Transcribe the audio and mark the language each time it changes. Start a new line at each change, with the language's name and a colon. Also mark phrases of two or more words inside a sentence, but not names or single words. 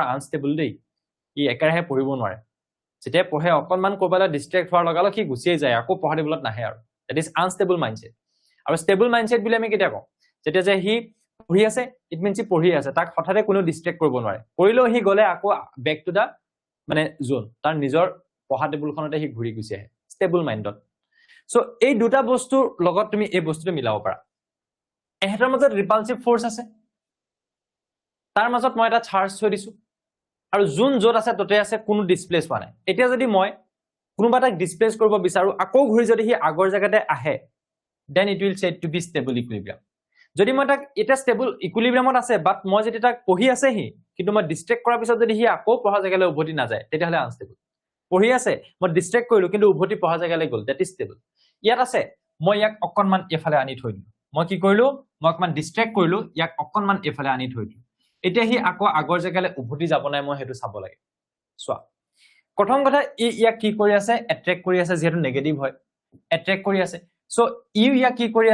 Assamese: আনষ্টেবল দেই ই একেৰাহে পঢ়িব নোৱাৰে যেতিয়া পঢ়ে অকনমান ক'বালৈ ডিস্ট্ৰেক্ট হোৱাৰ লগালগ সি গুচিয়ে যায় আকৌ পঢ়া টেবুলত নাহে আৰু
English: that is unstable mindset
Assamese: আৰু
English: stable mindset
Assamese: বুলি আমি কেতিয়া কওঁ যেতিয়া যে হি পঢ়ি আছে
English: it means
Assamese: হি পঢ়ি আছে তাক হঠাতে কোনো ডিস্ট্ৰেক্ট কৰিব নোৱাৰে কৰিলেও হি গলে আকৌ
English: back to the
Assamese: মানে জোন তাৰ নিজৰ পঢ়া টেবুলখনতে হি ঘূৰি গুচি আহে
English: stable mind
Assamese: সো এই দুটা বস্তুৰ লগত তুমি এই বস্তুটো মিলাব পাৰা এহেতৰ মাজত
English: repulsive force
Assamese: আছে তাৰ মাজত মই এটা চাৰ্জ থৈ দিছো আৰু জোন যত আছে ততে আছে কোনো ডিসপ্লেস হোৱা নাই এতিয়া যদি মই কোনোবা এটা ডিসপ্লেস কৰিব বিচাৰো আকৌ ঘূৰি যদি হি আগৰ জায়গাতে আহে
English: then it will said to be stable equilibrium
Assamese: যদি মই তাক এটা
English: stable equilibriumত
Assamese: আছে বাট মই যদি তাক পঢ়ি আছে হি কিন্তু মই ডিস্ট্ৰেক্ট কৰাৰ পিছত যদি হি আকৌ পঢ়া জায়গালৈ উভতি না যায় তেতিয়াহলে আনষ্টেবল পঢ়ি আছে মই ডিস্ট্ৰেক্ট কৰিলো কিন্তু উভতি পঢ়া জায়গালৈ গল
English: that is stable
Assamese: ইয়াত আছে মই ইয়াক অকনমান এফালে আনি থৈ দিলো মই কি কৰিলো মই অকমান ডিস্ট্ৰেক্ট কৰিলো ইয়াক অকনমান এফালে আনি থৈ দিলো এতিয়া হি আকৌ আগৰ জায়গালৈ উভতি যাব নাই মই হেতু চাব লাগে সোৱা প্ৰথম কথা ইয়াক কি কৰি আছে এট্ৰেক্ট কৰি আছে যেহেতু নেগেটিভ হয় এট্ৰেক্ট কৰি আছে সো ইয়াক কি কৰি